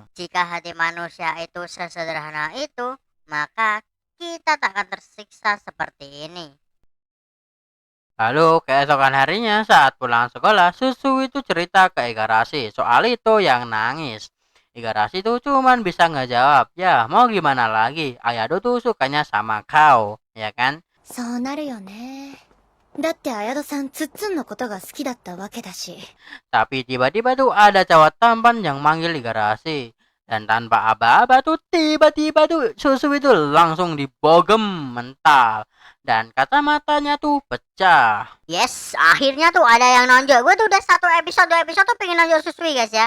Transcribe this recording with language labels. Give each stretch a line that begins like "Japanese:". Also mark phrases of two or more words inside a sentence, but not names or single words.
Indonesian: Jika hati manusia itu sesederhana itu, maka kita tak akan tersiksa seperti ini. Lalu keesokan harinya saat pulang sekolah, Susu itu cerita ke Igarashi soal itu yang nangis. Igarashi itu cuman bisa ngejawab, ya mau gimana lagi, Ayado tuh sukanya sama kau, ya kan?
Japanese: そうなるよね。だって綾戸さんツッツンのことが好きだったわけだし。
Indonesian: Tapi tiba-tiba tuh ada cowok tampan yang manggil Igarashi. Dan tanpa aba-aba tuh tiba-tiba tuh Susu itu langsung dibogem mental. Dan kacamatanya tuh pecah. Yes, akhirnya tuh ada yang nonjol. Gue tuh udah dua episode tuh pengen nonjol Susui guys ya.